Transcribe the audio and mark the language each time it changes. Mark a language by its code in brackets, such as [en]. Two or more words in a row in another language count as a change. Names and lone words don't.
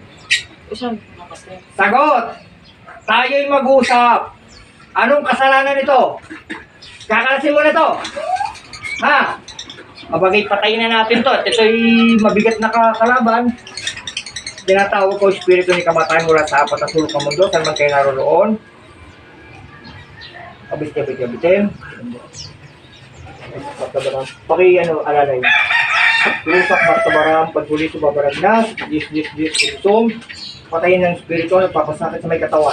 [tl] Sagot! Tayo'y mag-usap. Anong kasalanan nito? Kakalasin mo na to. Ha? Mabagay patayin na natin to. At ito'y mabigat na kalaban. Tinatawag ko espiritu ni kamatayan mula sa apat na sulok ng mundo. Saan man kayo naroroon? Abit-abit-abitin. Alalay. Turusak, martabaram, pagpuli, subabaragnas, dis, ilusong. Patayin ng espiritu, nagpapasakit sa may katawan.